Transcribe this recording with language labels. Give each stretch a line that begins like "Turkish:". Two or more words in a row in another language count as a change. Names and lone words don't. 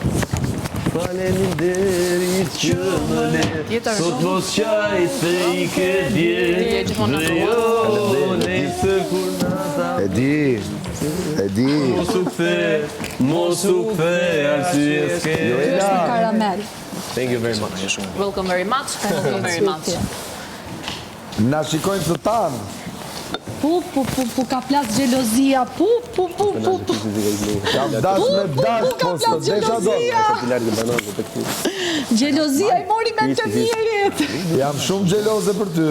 Albanian: Faleminderit që më le, sot mos qaj se i ke dje, dhe jo nesër kur nata. E di. Mos u kthe, arsye s'ke. Ky është një karamel.
English: Thank you very much. Welcome very much. Welcome very much.
Albanian: Na shikojnë të tanë. Pu, ka plas gjelozia, pu. Kam dash me dash, ka po së desha do. Gjelozia i mori me të mirit. Jam shumë gjeloze për ty.